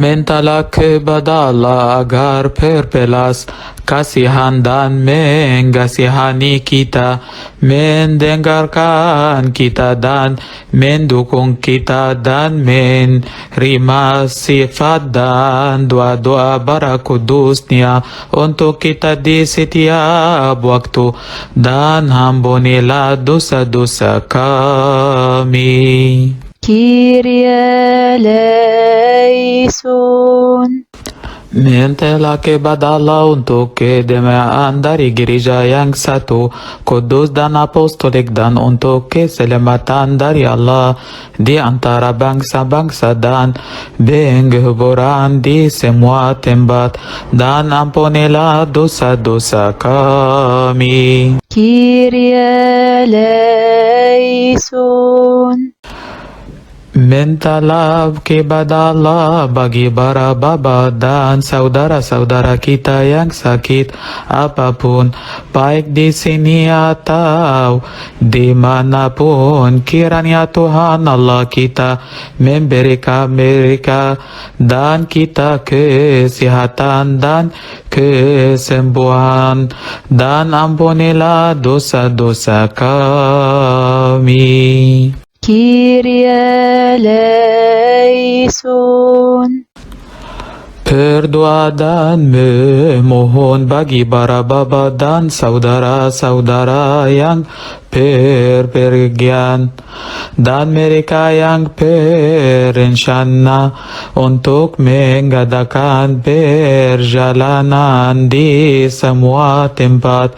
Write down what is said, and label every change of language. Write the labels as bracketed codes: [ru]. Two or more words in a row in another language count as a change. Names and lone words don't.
[id] Mintalah kepada Allah agar berbelas kasihan dan mengasihani kita, mendengarkan kita dan mendukung kita, dan menerima sifat dan doa-doa bara kudusnya untuk kita di setiap waktu, dan ampunilah dosa-dosa kami. [el] Κύριε ἐλέησον. [id] Mintalah kepada Allah untuk kedamaian dari gereja yang satu, kudus dan apostolik, dan untuk keselamatan dari Allah di antara bangsa-bangsa dan penghiburan di semua tempat, dan ampunilah dosa-dosa kami. [el] Κύριε ἐλέησον. [id] Mintalah kepada Allah bagi para bapa dan saudara-saudara kita yang sakit apapun, baik di sini atau dimanapun. Kiranya Tuhan Allah kita memberikan mereka dan kita kesehatan dan kesembuhan, dan ampunilah dosa-dosa kami. [el] Κύριε ἐλέησον. [id] Berdoa dan memohon bagi para bapa dan saudara-saudara yang berpergian, dan mereka yang berencana untuk mengadakan perjalanan di semua tempat.